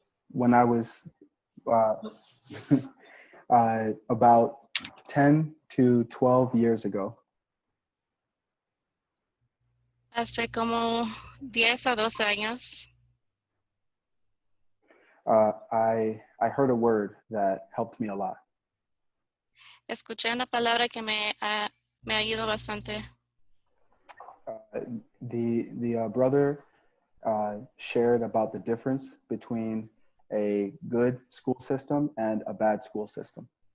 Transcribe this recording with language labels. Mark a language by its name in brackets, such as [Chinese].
[English] when I was uh, about 10 to 12 years ago. [Spanish] Hace como 10 a 12 años, [English] I heard a word that helped me a lot. [Spanish] escuché una palabra que me ayudó bastante. [English] The brother shared about the difference between a good school system and a bad school system.